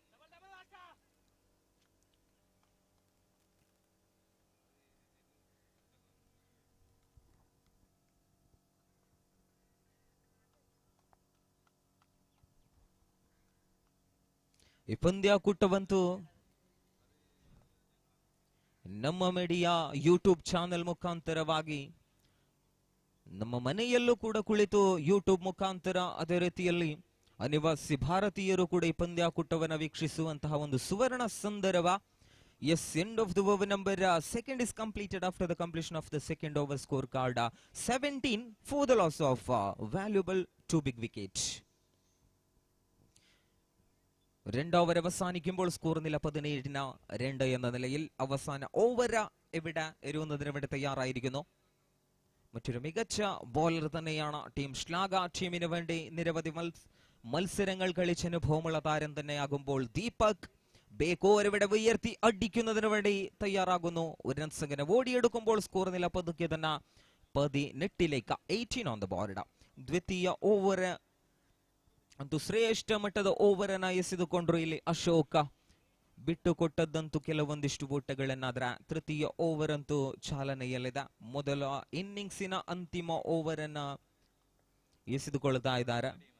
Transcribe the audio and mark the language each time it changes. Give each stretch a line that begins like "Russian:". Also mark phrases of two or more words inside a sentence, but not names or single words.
Kannada: ಈ ಪಂದ್ಯಾಕೂಟವಂತೂ ನಮ್ಮ
English: media YouTube channel
Kannada: ಮುಖಾಂತರವಾಗಿ ನಮ್ಮ ಮನೆಯಲ್ಲೂ ಕೂಡ ಕುಳಿತು ಯೂಟ್ಯೂಬ್ ಮುಖಾಂತರ ಅದೇ ರೀತಿಯಲ್ಲಿ ಅನಿವಾಸಿ ಭಾರತೀಯರು ಕೂಡ ಈ ಪಂದ್ಯಾಕೂಟವನ್ನು ವೀಕ್ಷಿಸುವಂತಹ ಒಂದು ಸುವರ್ಣ ಸಂದರ್ಭ.
English: End of the over number second is completed after the completion of the second over scorecard 17 for the loss of valuable 2 big wickets.
Malayalam: 2 ഓവർ അവസാനിക്കുമ്പോൾ സ്കോർ നില 17-2 എന്ന നിലയിൽ അവസാന ഓവർ ഇവിടെ എറിയുന്നതിന് തയ്യാറായിരിക്കുന്നു. മറ്റൊരു മികച്ച ബോളർ തന്നെയാണ് ടീം ശ്ലാഘ. ടീമിന് വേണ്ടി നിരവധി മത്സരങ്ങൾ കളിച്ച അനുഭവമുള്ള താരം തന്നെയാകുമ്പോൾ ദീപക് ബേക്കോർ ഇവിടെ ഉയർത്തി അടിക്കുന്നതിന് വേണ്ടി തയ്യാറാകുന്നു. ഒരു റൺസ് അങ്ങനെ ഓടിയെടുക്കുമ്പോൾ സ്കോർ നില പതുക്കെ തന്നെ 18 18
English: on the board.
Kannada: ദ്വിತೀಯ ಓವರ್ ಅಂತೂ ಶ್ರೇಷ್ಠ ಮಟ್ಟದ ಓವರ್ ಅನ್ನ ಎಸೆದುಕೊಂಡ್ರು ಇಲ್ಲಿ ಅಶೋಕ. ಬಿಟ್ಟು ಕೊಟ್ಟದ್ದಂತೂ ಕೆಲವೊಂದಿಷ್ಟು ಓಟಗಳನ್ನಾದ್ರೆ ತೃತೀಯ ಓವರ್ ಅಂತೂ ಚಾಲನೆಯಲ್ಲಿದೆ. ಮೊದಲ ಇನ್ನಿಂಗ್ಸಿನ ಅಂತಿಮ ಓವರ್ ಅನ್ನ ಎಸೆದುಕೊಳ್ತಾ ಇದ್ದಾರೆ.